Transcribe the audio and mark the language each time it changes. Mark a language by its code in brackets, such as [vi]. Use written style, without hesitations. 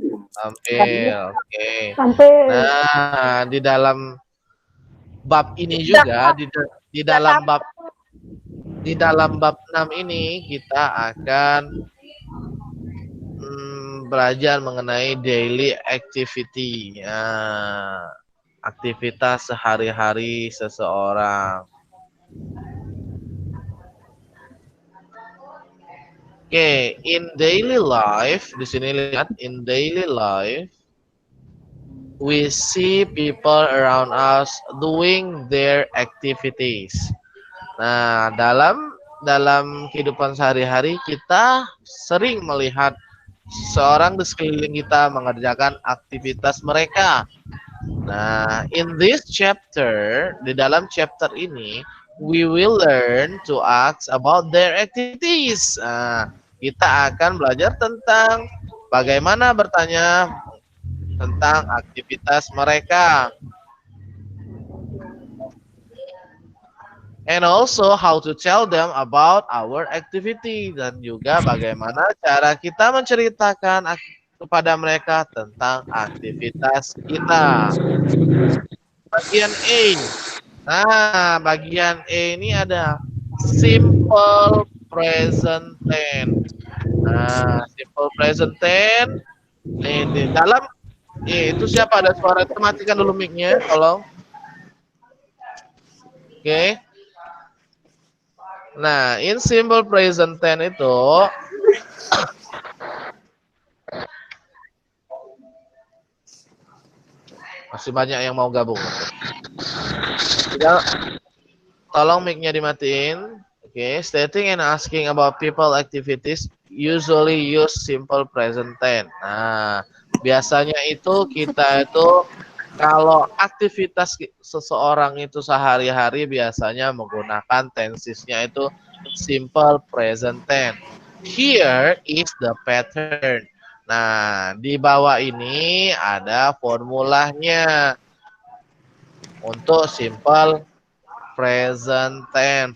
[id] Tampil, oke. Nah, di dalam bab ini juga, di dalam bab 6 ini kita akan belajar mengenai daily activity. Nah, aktivitas sehari-hari seseorang. [en] Oke, in daily life, [id] di sini lihat [en] in daily life, we see people around us doing their activities. [id] Nah, dalam kehidupan sehari-hari kita sering melihat seorang di sekeliling kita mengerjakan aktivitas mereka. [en] Nah, in this chapter, [id] di dalam chapter ini, [en] we will learn to ask about their activities. [id] Nah, kita akan belajar tentang bagaimana bertanya tentang aktivitas mereka. [en] And also how to tell them about our activity. [id] Dan juga bagaimana cara kita menceritakan kepada mereka tentang aktivitas kita. Bagian A. Nah, bagian E ini ada simple present tense. Nah, simple present tense. Nih, di dalam itu siapa ada suara itu matikan dulu mic-nya, tolong. Oke. Nah, in simple present tense itu masih banyak yang mau gabung. Tolong mic-nya dimatiin. [en] Oke, stating and asking about people activities usually use simple present tense. [id] Nah, biasanya itu kita itu kalau aktivitas seseorang itu sehari-hari biasanya menggunakan tensesnya itu simple present tense. [en] Here is the pattern. [id] Nah, di bawah ini ada formulanya untuk simple present tense.